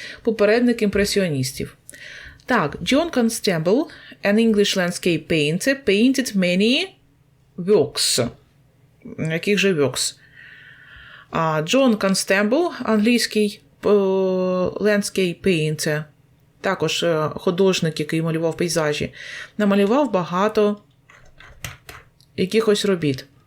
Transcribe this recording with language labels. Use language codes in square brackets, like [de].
[uk] Попередник імпресіоністів. Так, [en] John Constable, an English landscape painter, painted many works. [uk] Яких же [en] works? [uk] Джон Constable, англійський [en] landscape painter, [uk] також художник, який малював пейзажі, намалював багато якихось робіт.